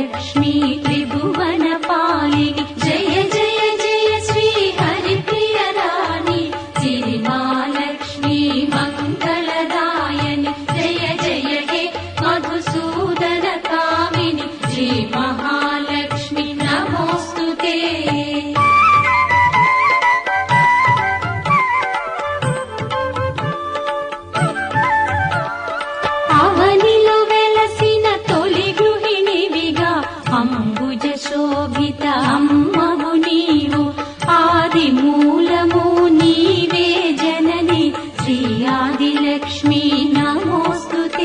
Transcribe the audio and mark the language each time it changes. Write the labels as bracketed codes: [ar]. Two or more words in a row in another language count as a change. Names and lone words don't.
[sa] महालक्ष्मी त्रिभुवन पालिनी जय जय जय श्री हरिप्रिय रानी श्री महालक्ष्मी मंगलदायिनी जय जय हे मधुसूदन कामिनी श्री महालक्ष्मी नमोस्तुते। [te] శోభిత అమ్మవు నీవు ఆది మూలము నీవే జనని శ్రీ ఆదిలక్ష్మీ నమోస్తుతే।